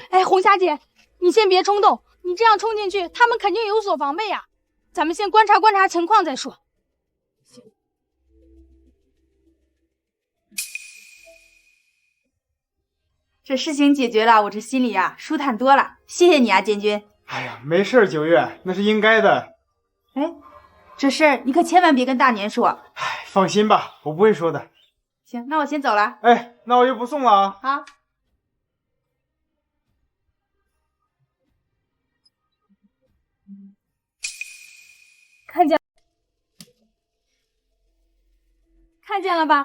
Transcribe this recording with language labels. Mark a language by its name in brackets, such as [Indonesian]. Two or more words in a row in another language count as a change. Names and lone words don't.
[Chinese] 哎，紅霞姐，你先別衝動，你這樣衝進去，他們肯定有所防備呀。咱們先觀察觀察情況再說。這事情解決了，我這心裡呀舒坦多了。謝謝你啊，建軍。哎呀，沒事，九月，那是應該的。哎，這事兒你可千萬別跟大年說。哎，放心吧，我不會說的。行，那我先走了。哎，那我就不送了啊。好。看見了吧？